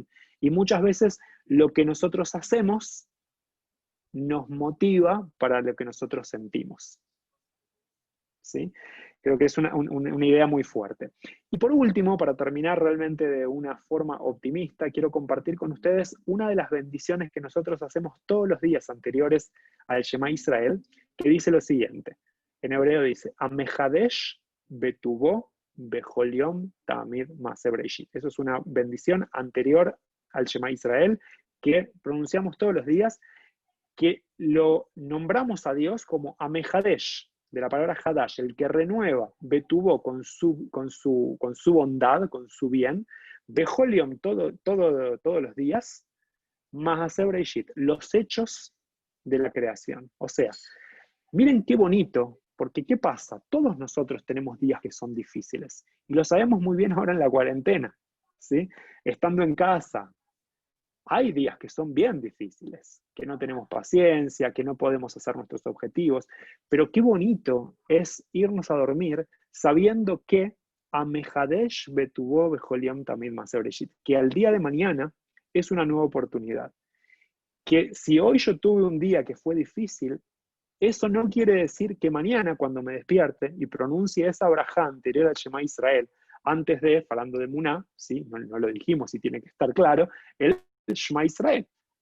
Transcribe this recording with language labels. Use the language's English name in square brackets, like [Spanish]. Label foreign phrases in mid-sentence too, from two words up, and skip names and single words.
[Spanish] Y muchas veces lo que nosotros hacemos nos motiva para lo que nosotros sentimos, ¿sí? Creo que es una idea muy fuerte. Y por último, para terminar realmente de una forma optimista, quiero compartir con ustedes una de las bendiciones que nosotros hacemos todos los días anteriores al Shema Israel, que dice lo siguiente. En hebreo dice, [Hebrew] המחדש בטובו בכל יום תמיד מעשה בראשית. [Spanish] Eso es una bendición anterior al Shema Israel que pronunciamos todos los días, que lo nombramos a Dios como Amehadesh, de la palabra Hadash, el que renueva, betubo con su bondad, con su bien, [Hebrew] בכל יום [Spanish] todos los días, [Hebrew] ma'aseh bereshit, [Spanish] los hechos de la creación. O sea, miren qué bonito, porque ¿qué pasa? Todos nosotros tenemos días que son difíciles, y lo sabemos muy bien ahora en la cuarentena, ¿sí? Estando en casa, hay días que son bien difíciles, que no tenemos paciencia, que no podemos hacer nuestros objetivos, pero qué bonito es irnos a dormir sabiendo que [Hebrew] המחדש בטובו בכל יום תמיד מעשה בראשית, [Spanish] que al día de mañana es una nueva oportunidad. Que si hoy yo tuve un día que fue difícil, eso no quiere decir que mañana cuando me despierte y pronuncie esa brajá anterior al Shema Israel, hablando de Muná, ¿sí? No lo dijimos y tiene que estar claro, el Shema Israel.